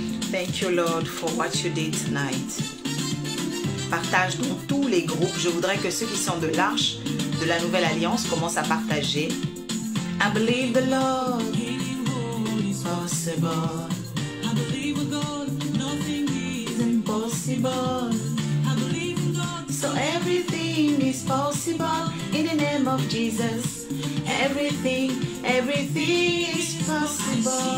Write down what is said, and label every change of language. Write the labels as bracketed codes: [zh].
[en] Thank you Lord for what you did tonight. [fr] Partage dans tous les groupes. Je voudrais que ceux qui sont de l'arche de la nouvelle alliance commencent à partager. [en] I believe the Lord is possible. I believe in God, nothing is impossible. I believe in God, so everything is possible in the name of Jesus. Everything is possible.